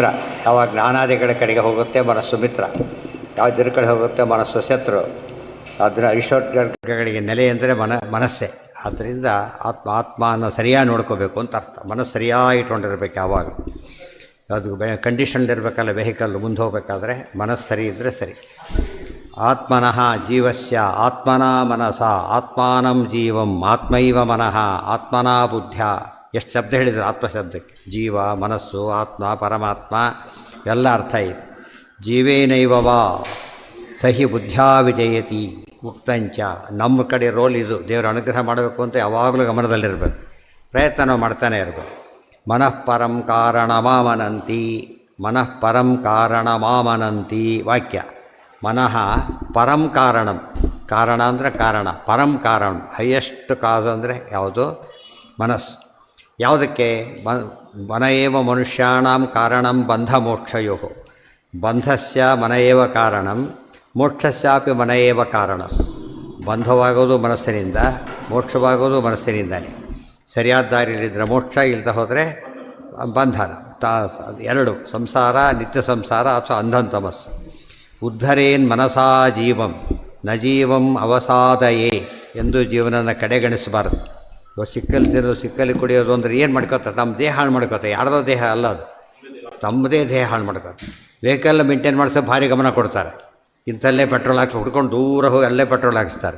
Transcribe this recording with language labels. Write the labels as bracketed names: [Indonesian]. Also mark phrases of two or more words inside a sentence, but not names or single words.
[Kannada] ಯಾವಾಗ ಜ್ಞಾನಾದಿಗಳ ಕಡೆಗೆ ಹೋಗುತ್ತೆ ಮನಸ್ಸು ಮಿತ್ರ, ಯಾವುದರ ಕಡೆ ಹೋಗುತ್ತೆ ಮನಸ್ಸು ಶತ್ರು. ಅದರ ಐಶ್ವರ್ಯಗಳಿಗೆ ನೆಲೆ ಅಂದರೆ ಮನಸ್ಸೇ. ಆದ್ದರಿಂದ ಆತ್ಮನ ಸರಿಯಾಗಿ ನೋಡ್ಕೋಬೇಕು ಅಂತ ಅರ್ಥ. ಮನಸ್ಸು ಸರಿಯಾಗಿ ಇಟ್ಕೊಂಡಿರ್ಬೇಕು. ಯಾವಾಗ ಅದು ಕಂಡೀಷನ್ಲಿರಬೇಕಲ್ಲ, ವೆಹಿಕಲ್ ಮುಂದೆ ಹೋಗಬೇಕಾದ್ರೆ ಮನಸ್ಸು ಸರಿ ಇದ್ದರೆ ಸರಿ. [Sanskrit] ಆತ್ಮನಃ ಜೀವಸ್ಯ ಆತ್ಮನ ಮನಸ ಆತ್ಮಾನಂ ಜೀವಂ ಆತ್ಮೈವ ಮನಃ ಆತ್ಮನಾ ಬುದ್ಧ್ಯ. [Kannada] ಎಷ್ಟು ಶಬ್ದ ಹೇಳಿದರು ಆತ್ಮಶಬ್ದಕ್ಕೆ. ಜೀವ, ಮನಸ್ಸು, ಆತ್ಮ, ಪರಮಾತ್ಮ ಎಲ್ಲ ಅರ್ಥ ಇದೆ. [Sanskrit] ಜೀವೇನೈವ ವಾ ಸಹಿ ಬುದ್ಧ್ಯಾ ವಿಜಯತಿ ಉಕ್ತಂಚ. [Kannada] ನಮ್ಮ ಕಡೆ ರೋಲ್ ಇದು. ದೇವರ ಅನುಗ್ರಹ ಮಾಡಬೇಕು ಅಂತ ಯಾವಾಗಲೂ ಗಮನದಲ್ಲಿರಬೇಕು, ಪ್ರಯತ್ನ ಮಾಡ್ತಾನೆ ಇರಬೇಕು. [Sanskrit] ಮನಃ ಪರಂ ಕಾರಣಮಾಮನಂತಿ, ಮನಃ ಪರಂ ಕಾರಣಮಾಮನಂತಿ ವಾಕ್ಯ. ಮನಃ ಪರಂ ಕಾರಣಂ, [Kannada] ಕಾರಣ ಅಂದರೆ ಕಾರಣ, ಪರಂ ಕಾರಣ [English] highest cause [Kannada] ಅಂದರೆ ಯಾವುದು? ಮನಸ್ಸು. ಯಾವುದಕ್ಕೆ? [Sanskrit] ಮನ ಏವ ಮನುಷ್ಯಾಣಂ ಕಾರಣಂ ಬಂಧ ಮೋಕ್ಷಯೋ. ಬಂಧಸ್ಯ ಮನ ಏವ ಕಾರಣಂ, ಮೋಕ್ಷಸ್ಯಾಪಿ ಮನ ಏವ ಕಾರಣಂ. [Kannada] ಬಂಧವಾಗೋದು ಮನಸ್ಸಿನಿಂದ, ಮೋಕ್ಷವಾಗೋದು ಮನಸ್ಸಿನಿಂದಲೇ. ಸರಿಯಾದ ದಾರಿಯಲ್ಲಿದ್ದರೆ ಮೋಕ್ಷ, ಇಲ್ಲದೆ ಹೋದರೆ ಬಂಧನ. ಎರಡು, ಸಂಸಾರ, ನಿತ್ಯ ಸಂಸಾರ ಅಥವಾ ಅಂಧಂತಮಸ್ಸು. [Sanskrit] ಉದ್ಧರೇನ್ ಮನಸಾ ಜೀವಂ ನ ಜೀವಂ ಅವಸಾದಯೇ [Kannada] ಎಂದು ಜೀವನನ ಕಡೆಗಣಿಸಬಾರದು. ಸಿಕ್ಕಲ್ಲಿ ತಿನ್ನೋದು, ಸಿಕ್ಕಲ್ಲಿ ಕುಡಿಯೋದು ಅಂದರೆ ಏನು ಮಾಡ್ಕೋತಾರೆ? ತಮ್ಮ ದೇಹ ಹಾಳು ಮಾಡ್ಕೋತಾರೆ. ಯಾರ್ದೋ ದೇಹ ಅಲ್ಲ ಅದು, ತಮ್ಮದೇ ದೇಹ ಹಾಳು ಮಾಡ್ಕೋತಾರೆ. [English] vehicle maintain [Kannada] ಮಾಡಿಸೋ ಭಾರಿ ಗಮನ ಕೊಡ್ತಾರೆ. ಇಂಥಲ್ಲೇ ಪೆಟ್ರೋಲ್ ಹಾಕಿ ಹುಡ್ಕೊಂಡು ದೂರ ಹೋಗಿ ಅಲ್ಲೇ ಪೆಟ್ರೋಲ್ ಹಾಕಿಸ್ತಾರೆ.